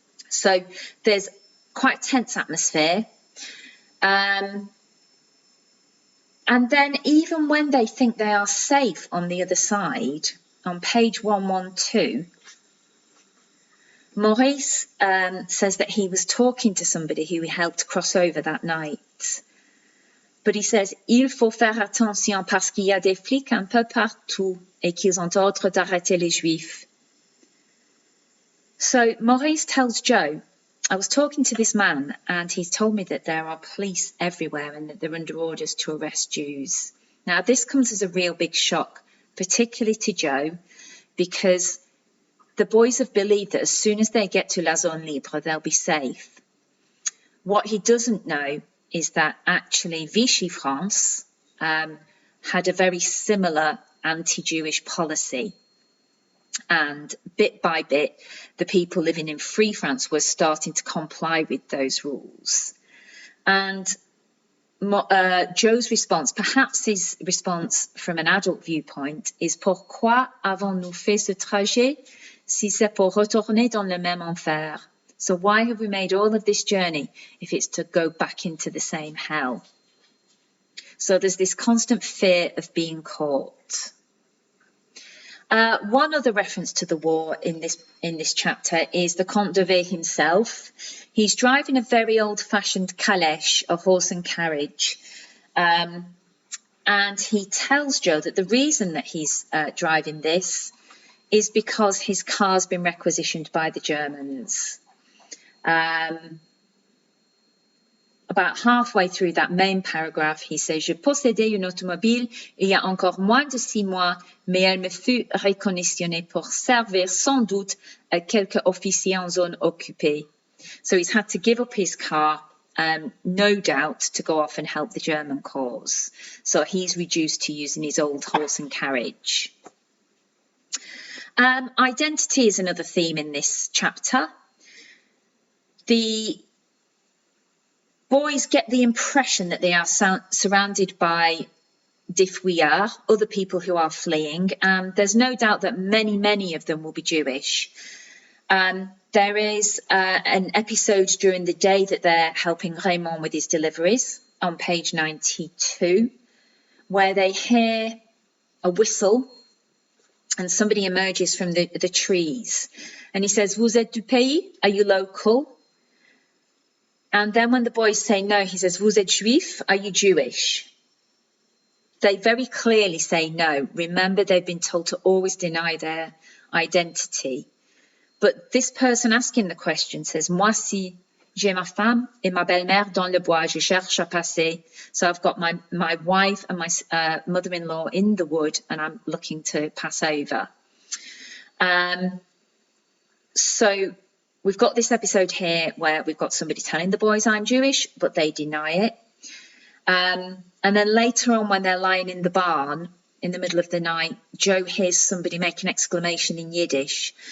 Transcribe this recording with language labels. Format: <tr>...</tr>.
<en>So there's quite a tense atmosphere. And then even when they think they are safe on the other side, on page 112, Maurice says that he was talking to somebody who he helped cross over that night. But he says,</en> <fr>il faut faire attention parce qu'il y a des flics un peu partout et qu'ils ont ordre d'arrêter les Juifs.</fr> <en>So Maurice tells Joe, I was talking to this man and he's told me that there are police everywhere and that they're under orders to arrest Jews. Now this comes as a real big shock, particularly to Joe, because the boys have believed that as soon as they get to La Zone Libre, they'll be safe. What he doesn't know is that actually Vichy France had a very similar anti-Jewish policy. And bit by bit, the people living in Free France were starting to comply with those rules. And Joe's response, perhaps his response from an adult viewpoint, is</en> <fr>pourquoi avons-nous fait ce trajet si c'est pour retourner dans le même enfer?</fr> <en>So why have we made all of this journey if it's to go back into the same hell? So there's this constant fear of being caught. One other reference to the war in this chapter is the Comte de V himself. He's driving a very old-fashioned calèche, a horse and carriage, and he tells Joe that the reason that he's driving this is because his car's been requisitioned by the Germans. About halfway through that main paragraph, he says,</en> <fr>Je possédais une automobile il y a encore moins de 6 mois, mais elle me fut réquisitionnée pour servir sans doute à quelques officiers en zone occupée.</fr> <en>So he's had to give up his car, no doubt, to go off and help the German cause. So he's reduced to using his old horse and carriage. Identity is another theme in this chapter. The boys get the impression that they are surrounded by</en> <fr>des fuyards,</fr> <en>other people who are fleeing, and there's no doubt that many of them will be Jewish. There is an episode during the day that they're helping Raymond with his deliveries on page 92, where they hear a whistle and somebody emerges from the trees. And he says,</en> <fr>Vous êtes du pays?</fr> <en>Are you local? And then when the boys say no, he says,</en> <fr>Vous êtes juif?</fr> <en>Are you Jewish? They very clearly say no. Remember, they've been told to always deny their identity. But this person asking the question says,</en> <fr>Moi, si j'ai ma femme et ma belle-mère dans le bois, je cherche à passer.</fr> <en>So I've got my wife and my mother-in-law in the wood, and I'm looking to pass over. So we've got this episode here where we've got somebody telling the boys I'm Jewish, but they deny it. And then later on, when they're lying in the barn in the middle of the night, Joe hears somebody make an exclamation in Yiddish.</en>